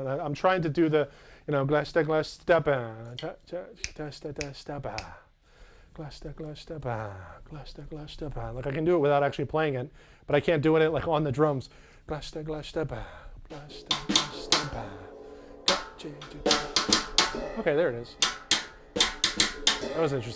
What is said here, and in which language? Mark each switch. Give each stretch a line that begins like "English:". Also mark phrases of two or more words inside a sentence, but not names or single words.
English: I'm trying to do the, you know, glass step, glasta, glasta, ba, glasta, glasta, ba. Like I can do it without actually playing it, but I can't do it like on the drums. Glasta, glasta, ba, glasta, glasta, ba. Okay, there it is. That was interesting.